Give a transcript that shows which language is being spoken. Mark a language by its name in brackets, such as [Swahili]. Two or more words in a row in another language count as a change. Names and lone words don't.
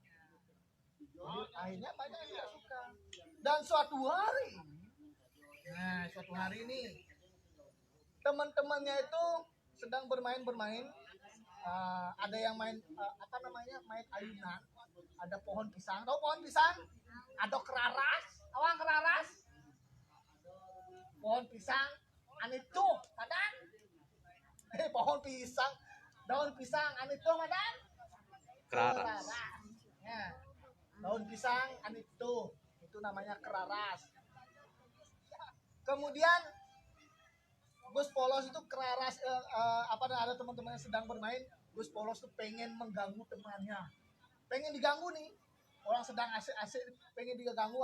[Indonesian] Jadi akhirnya banyak yang tidak suka. Dan suatu hari nih teman-temannya itu sedang bermain. Ada yang main main ayunan. Ada pohon pisang. Tahu pohon pisang? Ada keraras. Awang keraras. Pohon pisang. [Balinese] Anitu, madan. [Indonesian] Pohon pisang. Daun pisang. [Balinese] Anitu, madan. [Indonesian] Keraras. Ya. Daun pisang. Anitu. Itu namanya keraras. Kemudian Gus Polos itu keraras, ada teman-teman yang sedang bermain. Gus Polos tuh pengen mengganggu temannya, pengen diganggu nih, orang sedang asik-asik pengen diganggu.